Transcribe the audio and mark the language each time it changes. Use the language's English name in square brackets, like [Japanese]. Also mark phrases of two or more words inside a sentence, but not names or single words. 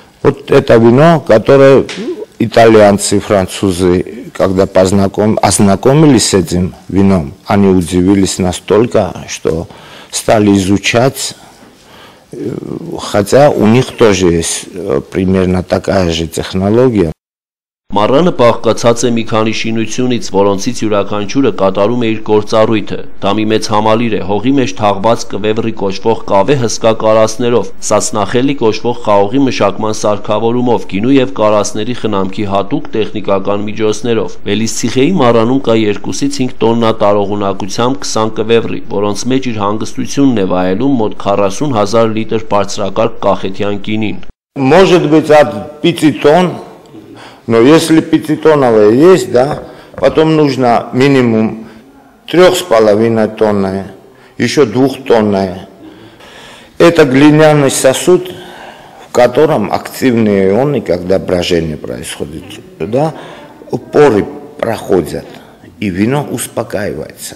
[Russian] Вот это вино, которое итальянцы, французы, когда ознакомились с этим вином, они удивились настолько, что стали изучать, хотя у них тоже есть примерно такая же технология. [Armenian] Մառանը բաղկացած է մի քանի շինությունից, որոնցից յուրաքանչյուրը կատարում է իր գործառույթը։ Դա մի մեծ համալիր է, հողի մեջ թաղված կվևրի կոչվող կավե հսկա կարասներով, սացնախելի կոչվող խաղողի մշակման սարքավորումով, գինու եւ կարասների խնամքի հատուկ տեխնիկական միջոցներով։ Վելիսցիխեի մառանում կա 2-ից 5 տոննա տարողունակությամբ 20 կվևրի, որոնց մեջ իր հանգստությունն է վայելում մոտ 40,000 լիտր բարձրակարգ կախետյան գինին։ [Russian] Может быть от 5 тонн. Но если 5-тонновые есть, да, потом нужно минимум 3,5 тонны, еще 2-тонные. Это глиняный сосуд, в котором активные ионы, когда брожение происходит, да, поры проходят, и вино успокаивается.